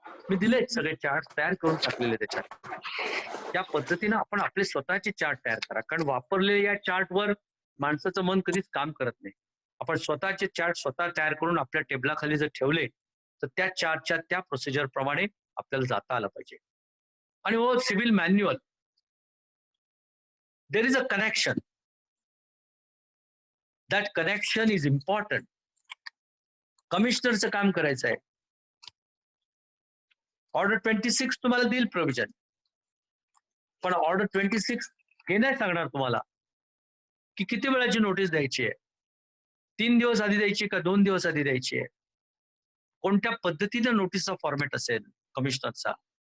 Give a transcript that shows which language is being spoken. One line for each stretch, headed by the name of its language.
Marathi: मी दिलेत सगळे चार्ट्स तयार करून टाकलेले त्याच्यात. त्या पद्धतीनं आपण आपले स्वतःचे चार्ट तयार करा, कारण वापरलेल्या या चार्टवर माणसाचं मन कधीच काम करत नाही. आपण स्वतःचे चार्ट स्वतः तयार करून आपल्या टेबलाखाली जर ठेवले तर त्या चार्टच्या त्या प्रोसिजर प्रमाणे आपल्याला जाता आलं पाहिजे. आणि हो civil manual,
English: there is a connection. That connection is important.
Marathi: कमिशनरचं काम करायचं आहे. ऑर्डर 26 तुम्हाला देईल प्रोव्हिजन, पण ऑर्डर 26 हे नाही सांगणार तुम्हाला की किती वेळाची नोटीस द्यायची आहे, 3 दिवस आधी द्यायची का 2 दिवस आधी द्यायची आहे, कोणत्या पद्धतीने नोटीसचा फॉर्मॅट असेल कमिशनरचा.